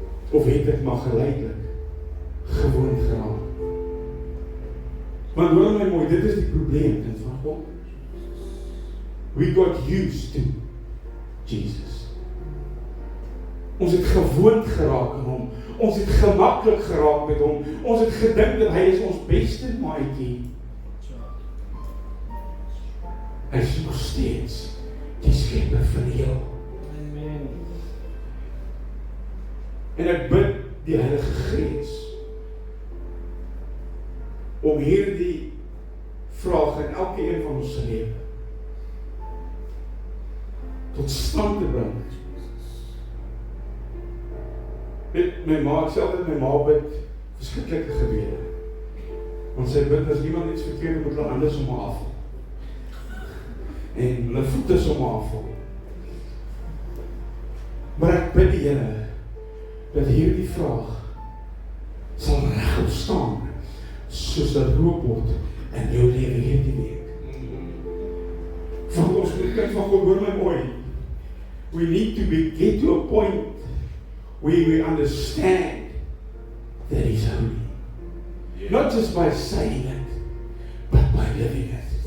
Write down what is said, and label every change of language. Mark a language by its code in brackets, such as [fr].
[af] Of het ek maar geleidelik gewoon geraak? Want hoor my mooi, dit is die probleem kind van God. [en] We got used to Jesus. [af] Ons het gewoond geraak aan hom. Ons het gemaklik geraak met hom. Ons het gedink dat hy is ons beste maatjie. Hy is nog steeds die skepper van die heel. Amen. En ek bid die Heilige Gees om hierdie vraag in elke een van ons se lewe tot stand te bring. My ma, ek sê altyd my ma bid verskriklike gebede. Want sy bid as iemand iets verkeerd moet hulle hande sommer af. En hulle voete sommer afval. Maar ek bid die Here dat hierdie vraag sal regop staan soos 'n robot in jou lewe hierdie week. Want ons moet kind van God, hoor my mooi. [en] We need to get to a point where we understand that He's holy. Yeah. Not just by saying it, but by living it.